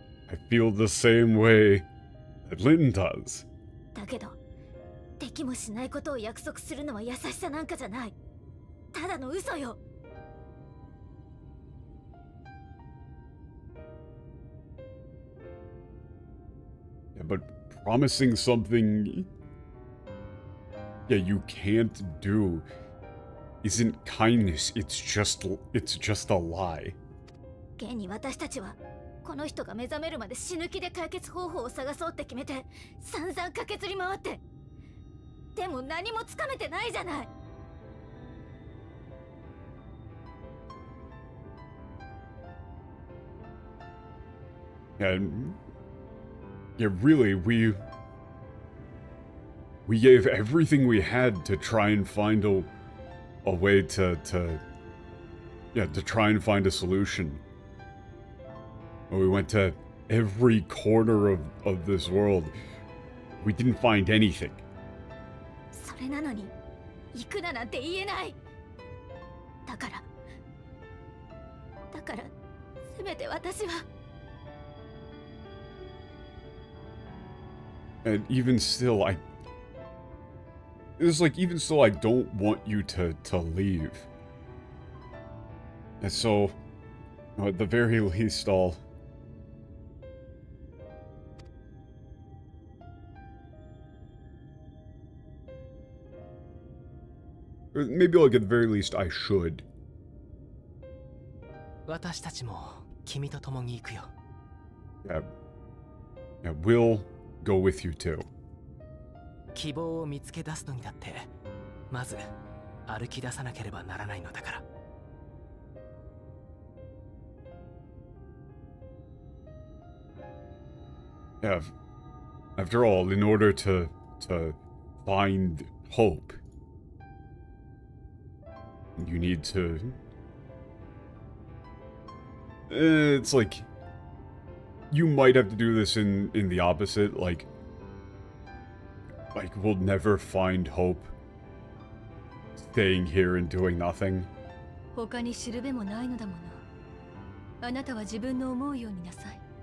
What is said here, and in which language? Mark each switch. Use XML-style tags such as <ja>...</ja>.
<en>I feel the same way that Lynn does.</en> <ja>だけど、できもしないことを約束するのは優しさなんかじゃない。ただの嘘よ。</ja> <en>Yeah, but promising something... Yeah, you can't do... isn't kindness, it's just a lie.</en> <ja>現に私たちはこの人が目覚めるまで死ぬ気で解決方法を探そうって決めて散々駆けずり回って、でも何もつかめてないじゃない。</ja> <en>Yeah, really, we gave everything we had to try and find a way to try and find a solution. We went to every corner of this world. We didn't find anything.</en> <ja>それなのに行くななんて言えない。だからせめて私は。</ja> <en>And even still, it's like, even still, I don't want you to leave. And so, you know, at the very least, or maybe, like, at the very least, I should.</en> <ja>私たちも君と共に行くよ。</ja> <en>Yeah. Yeah, we'll go with you too.</en> <ja>希望を見つけ出すのにだってまず歩き出さなければならないのだから。</ja> <en>Yeah. After all, in order to find hope, you need to... It's like... You might have to do this in the opposite, like we'll never find hope staying here and doing nothing.</en> <ja>他に知るべもないのだもの。あなたは自分の思うようになさい。</ja>